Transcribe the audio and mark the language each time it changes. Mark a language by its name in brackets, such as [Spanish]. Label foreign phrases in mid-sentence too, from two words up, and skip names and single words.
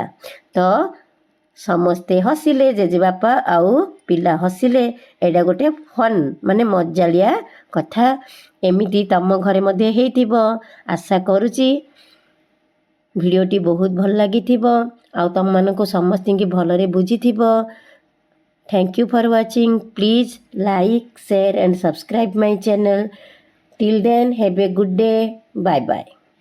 [Odia] ତ ସମସ୍ତେ ହସିଲେ, ଜେଜେବାପା ଆଉ ପିଲା ହସିଲେ। ଏଇଟା ଗୋଟେ ଫନ୍ ମାନେ ମଜାଳିଆ କଥା। ଏମିତି ତମ ଘରେ ମଧ୍ୟ ହେଇଥିବ, ଆଶା କରୁଛି। ଭିଡ଼ିଓଟି ବହୁତ ଭଲ ଲାଗିଥିବ ଆଉ ତୁମମାନଙ୍କୁ ସମସ୍ତଙ୍କୁ ଭଲରେ ବୁଝିଥିବ। [English] Thank you for watching. Please like, share and subscribe my channel. Till then, have a good day. Bye bye.